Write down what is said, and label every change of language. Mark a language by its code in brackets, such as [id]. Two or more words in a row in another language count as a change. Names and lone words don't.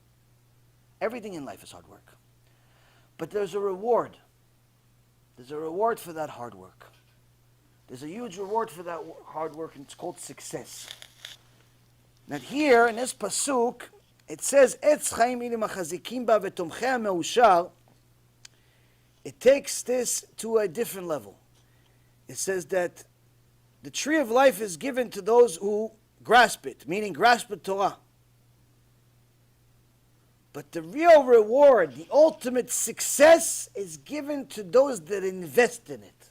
[en] Everything in life is hard work. But there's a reward. There's a reward for that hard work. There's a huge reward for that hard work, and it's called success. Now here, in this pasuk, it says, [he] עץ חיים היא למחזיקים בה ותומכיה מאושר. [en] it takes this to a different level. It says that the tree of life is given to those who grasp it, meaning grasp the Torah. But the real reward, the ultimate success, is given to those that invest in it.